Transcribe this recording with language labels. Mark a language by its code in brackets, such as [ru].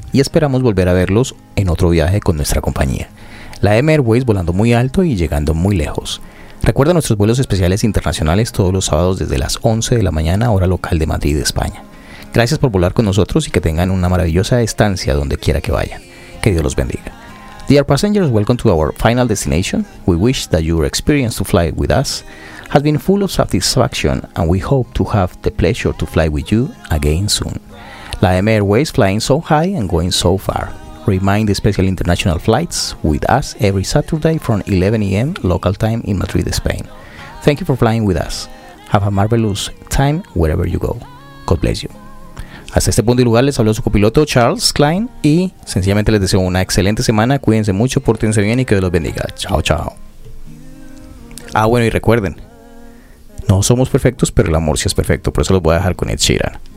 [es] Y esperamos volver a verlos en otro viaje con nuestra compañía. La EMA Airways volando muy alto y llegando muy lejos. Recuerda nuestros vuelos especiales internacionales todos los sábados desde las 11 de la mañana, hora local de Madrid, España. Gracias por volar con nosotros y que tengan una maravillosa estancia donde quiera que vayan. Que Dios los bendiga. [en] Dear passengers, welcome to our final destination. We wish that your experience to fly with us has been full of satisfaction and we hope to have the pleasure to fly with you again soon. La EMA Airways flying so high and going so far. Remind the special international flights with us every Saturday from 11 a.m. local time in Madrid, Spain. Thank you for flying with us. Have a marvelous time wherever you go. God bless you. [es] Hasta este punto y lugar les habló su copiloto Charles Klein y sencillamente les deseo una excelente semana. Cuídense mucho, pórtense bien y que Dios los bendiga. Chao, chao. Ah, bueno, y recuerden, no somos perfectos, pero el amor sí es perfecto. Por eso los voy a dejar con Ed Sheeran.